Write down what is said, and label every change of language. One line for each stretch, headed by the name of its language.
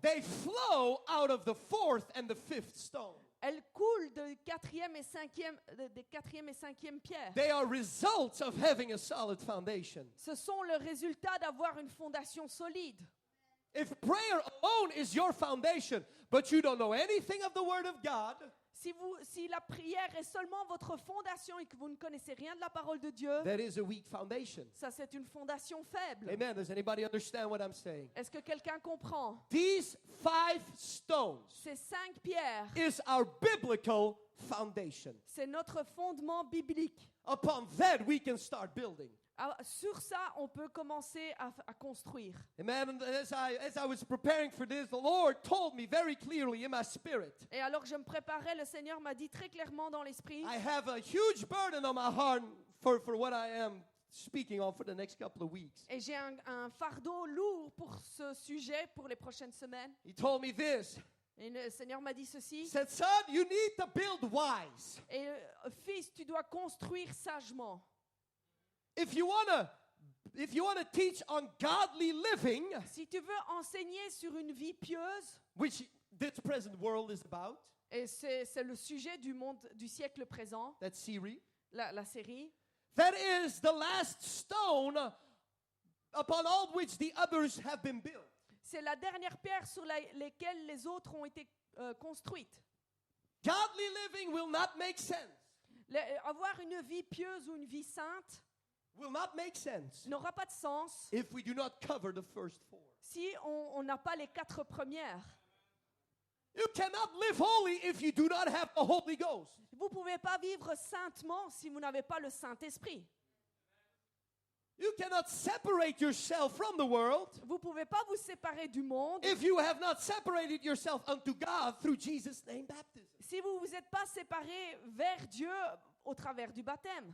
English: They flow out of the 4th and the 5th stone.
French: Elles coulent des quatrième et cinquième pierres.
English: They are results of having a solid foundation.
French: Ce sont le résultat d'avoir une fondation solide.
English: If prayer alone is your foundation, but you don't know anything of the Word of God,
French: Si la prière est seulement votre fondation et que vous ne connaissez rien de la parole de Dieu,
English: that is a weak foundation.
French: ça c'est une fondation faible.
English: Amen. Does anybody understand what I'm saying?
French: Est-ce que quelqu'un comprend?
English: These 5 stones
French: Ces 5 pierres,
English: is our biblical foundation.
French: c'est notre fondement biblique.
English: Upon that, we can start building.
French: Sur ça, on peut commencer à construire.
English: Amen. And as I was preparing for this, the Lord told me very clearly in my spirit,
French: Et alors que je me préparais, le Seigneur m'a dit très clairement dans l'esprit,
English: I have a huge burden on my heart for what I am speaking on for the next couple of weeks.
French: et j'ai un fardeau lourd pour ce sujet pour les prochaines semaines.
English: He told me this.
French: Et le Seigneur m'a dit
English: He
French: ceci.
English: said, son, you need to build wise.
French: Et fils, tu dois construire sagement.
English: If you want to teach on godly living,
French: Si tu veux enseigner sur une vie pieuse,
English: which this present world is about,
French: et c'est le sujet du siècle présent,
English: that series,
French: la série,
English: that is the last stone upon all which the others have been built.
French: c'est la dernière pierre sur lesquelles les autres ont été construites.
English: Godly living will not make sense.
French: Avoir une vie pieuse ou une vie sainte
English: Will not make sense
French: n'aura pas de sens
English: if we do not cover the first 4.
French: si on n'a pas les 4 premières.
English: You cannot live holy if you do not have the Holy Ghost.
French: Vous ne pouvez pas vivre saintement si vous n'avez pas le Saint-Esprit.
English: You cannot separate yourself from the world
French: Vous ne pouvez pas vous séparer du monde
English: if you have not separated yourself unto God through Jesus' name baptism.
French: si vous ne vous êtes pas séparé vers Dieu au travers du baptême.